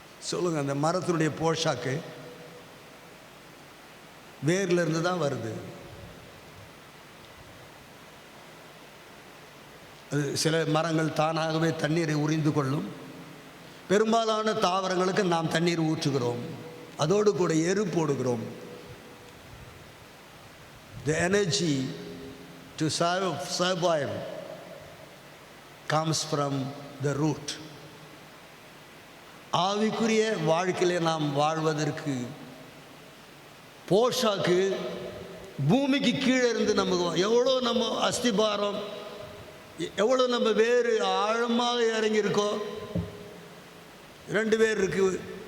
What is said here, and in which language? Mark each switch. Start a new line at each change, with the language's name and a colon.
Tamil: சொல்லுங்க, அந்த மரத்தினுடைய போஷாக்கு வேர்ல இருந்து தான் வருது. அது சில மரங்கள் தானாகவே தண்ணீரை உறிந்து கொள்ளும். பெரும்பாலான தாவரங்களுக்கு நாம் தண்ணீர் ஊற்றுகிறோம், அதோடு கூட எரு போடுகிறோம்.
English: The energy to survive comes from the root.
Tamil: ஆவிக்குரிய வாழ்க்கையிலே நாம் வாழ்வதற்கு போஷாக்கு பூமிக்கு கீழே இருந்து நமக்கு எவ்வளோ நம்ம அஸ்திபாரம், எவ்வளோ நம்ம வேறு ஆழமாக இறங்கியிருக்கோ. 2 வேர் இருக்குது.